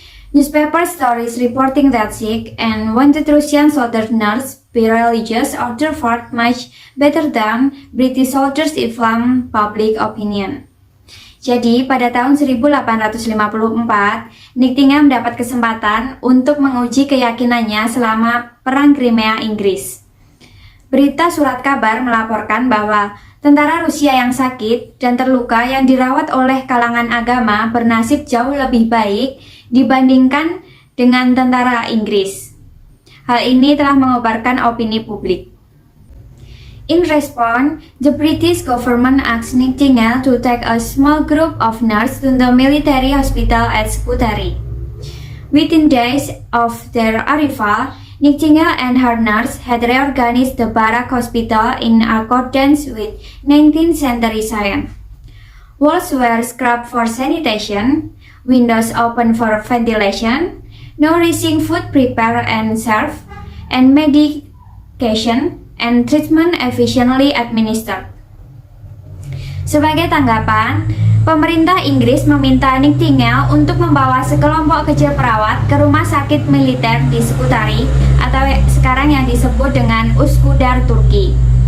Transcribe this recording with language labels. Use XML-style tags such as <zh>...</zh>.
<en>Newspaper stories reporting that sick and wounded Russian soldiers be religious or therefore much better than British soldiers inflame public opinion.</en> <id>Jadi, pada tahun 1854, Nightingale mendapat kesempatan untuk menguji keyakinannya selama Perang Crimea Inggris. Berita surat kabar melaporkan bahwa tentara Rusia yang sakit dan terluka yang dirawat oleh kalangan agama bernasib jauh lebih baik dibandingkan dengan tentara Inggris. Hal ini telah mengobarkan opini publik.</id> <en>In response, the British government asked Nightingale to take a small group of nurses to the military hospital at Scutari. Within days of their arrival, Nightingale and her nurse had reorganized the barrack hospital in accordance with 19th century science. Walls were scrubbed for sanitation, windows open for ventilation, nourishing food prepared and served, and medication and treatment efficiently administered.</en> <id>Sebagai tanggapan, pemerintah Inggris meminta Nightingale untuk membawa sekelompok kecil perawat ke rumah sakit militer di Scutari atau sekarang yang disebut dengan Üsküdar, Turki.</id>